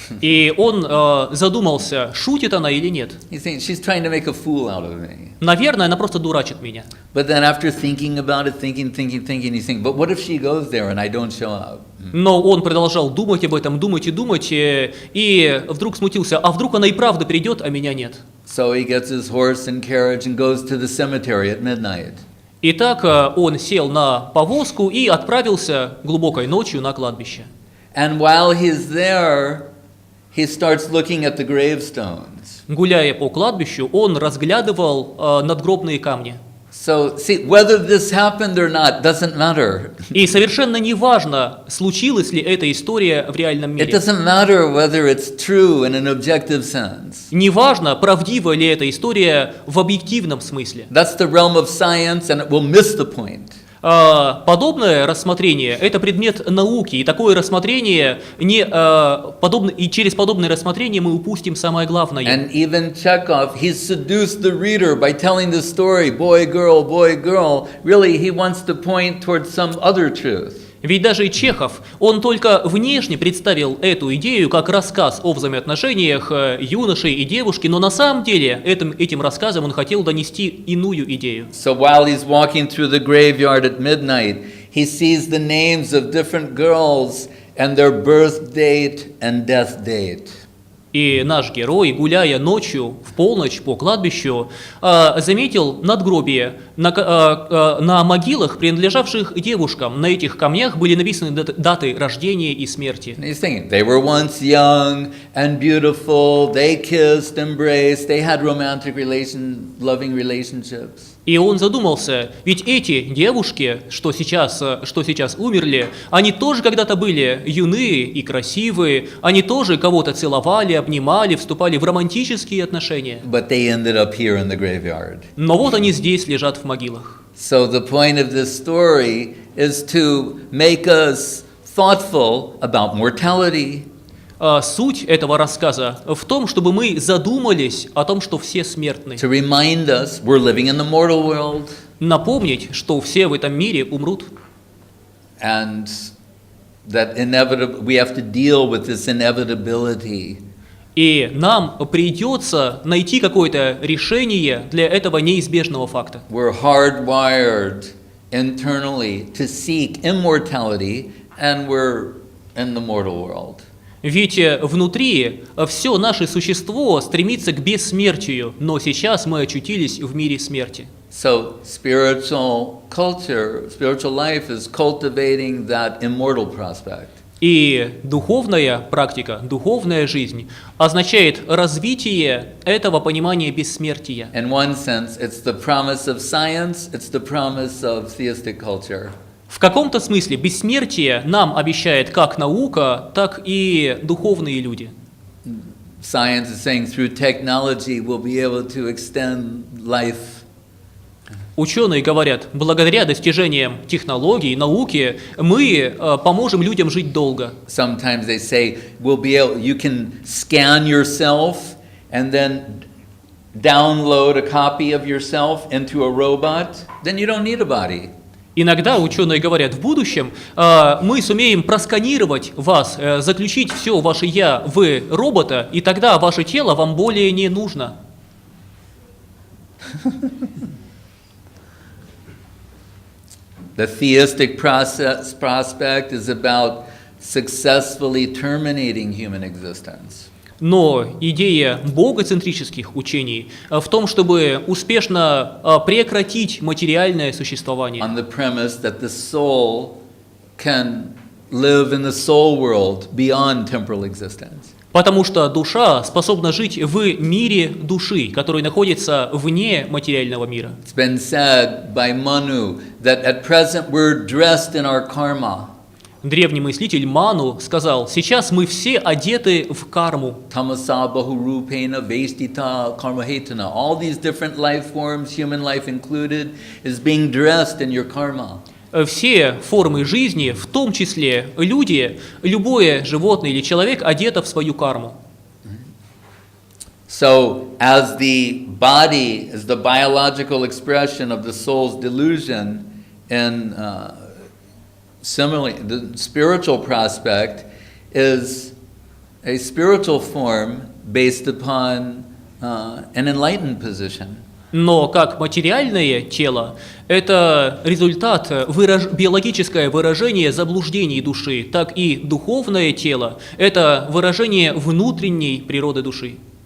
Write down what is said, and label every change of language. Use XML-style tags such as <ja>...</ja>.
<ru>И он задумался, шутит она или нет.</ru> <en>He's thinking, she's trying to make a fool out of me.</en> <ru>Наверное, она просто дурачит меня.</ru> <en>But then after thinking about it, thinking, he's thinking, but what if she goes there and I don't show up?</en> <ru>Но он продолжал думать об этом, думать, и вдруг смутился, а вдруг она и правда придет, а меня нет.</ru> <en>So he gets his horse and carriage and goes to the cemetery at midnight.</en> <ru>Итак, он сел на повозку и отправился глубокой ночью на кладбище.</ru> <en>And while he's there, he starts looking at the gravestones.</en> <ru>Гуляя по кладбищу, он разглядывал надгробные камни.</ru> <en>So, see, whether this happened or not doesn't matter.</en> <ru>И совершенно не важно, случилась ли эта история в реальном</ru> <en>It</en> <ru>мире.</ru> <en>doesn't matter whether it's true in an objective sense.</en> <ru>Не важно, правдива ли эта история в объективном смысле.</ru> <en>That's the realm of science and it will miss the point.</en> <ru>Подобное рассмотрение – это предмет науки, и такое рассмотрение и через подобное рассмотрение мы упустим самое главное.</ru> <en>And even Chekhov, he seduced the reader by telling the story, boy, girl, really he wants to point towards some other truth.</en> <ru>Ведь даже и Чехов, он только внешне представил эту идею как рассказ о взаимоотношениях юноши и девушки, но на самом деле этим рассказом он хотел донести иную идею.</ru> <en>So while he's walking through the graveyard at midnight, he sees the names of different girls and their birth date and death date.</en> <ru>И наш герой, гуляя ночью в полночь по кладбищу, заметил надгробие на могилах, принадлежавших девушкам. На этих камнях были написаны даты рождения и смерти.</ru> <en>And he's thinking, they were once young and beautiful, they kissed, embraced, they had romantic loving relationships.</en> <ru>И он задумался, ведь эти девушки, что сейчас умерли, они тоже когда-то были юны и красивые, они тоже кого-то целовали, обнимали, вступали в романтические отношения.</ru> <en>But they ended up here in the graveyard.</en> <ru>Но вот они здесь лежат в могилах.</ru> <en>So the point of this story is to make us thoughtful about mortality.</en> <ru>Суть этого рассказа в том, чтобы мы задумались о том, что все смертны.</ru> <en>To remind us we're living in the mortal world.</en> <ru>Напомнить, что все в этом мире умрут.</ru> <en>And that we have to deal with this inevitability.</en> <ru>И нам придется найти какое-то решение для этого неизбежного факта.</ru> <en>We're hardwired internally to seek immortality, and we're in the mortal world.</en> <ru>Ведь внутри все наше существо стремится к бессмертию, но сейчас мы очутились в мире смерти.</ru> <en>So spiritual life is cultivating that immortal prospect.</en> <ru>И духовная практика, духовная жизнь означает развитие этого понимания бессмертия.</ru> <en>In one sense, it's the promise of science, it's the promise of theistic culture.</en> <ru>В каком-то смысле бессмертие нам обещает как наука, так и духовные люди.</ru> <en>Science is saying through technology we'll be able to extend life.</en> <ru>Ученые говорят, благодаря достижениям технологий, науки, мы поможем людям жить долго.</ru> <en>Sometimes they say you can scan yourself and then download a copy of yourself into a robot, then you don't need a body.</en> <ru>Иногда ученые говорят, в будущем мы сумеем просканировать вас, заключить все ваше «я» в робота, и тогда ваше тело вам более не нужно.</ru> <en>The theistic prospect is about successfully terminating human existence.</en> <ru>Но идея богоцентрических учений в том, чтобы успешно прекратить материальное существование.</ru> <en>On the premise that the soul can live in the soul world beyond temporal existence.</en> <ru>Потому что душа способна жить в мире души, который находится вне материального мира.</ru> <en>It's been said by Manu that at present we're dressed in our karma.</en> <ru>Древний мыслитель Ману сказал, сейчас мы все одеты в карму.</ru> <sa>Tamasa bahurupena vestita karmahetana.</sa> <en>All these different life forms, human life included, is being dressed in your karma.</en> <ru>Все формы жизни, в том числе люди, любое животное или человек, одето в свою карму.</ru> <en>So, as the body is the biological expression of the soul's delusion, and similarly, the spiritual prospect is a spiritual form based upon an enlightened position.</en> <ru>Но как материальное тело – это результат, биологическое выражение заблуждений души, так и духовное тело – это выражение внутренней природы души.</ru>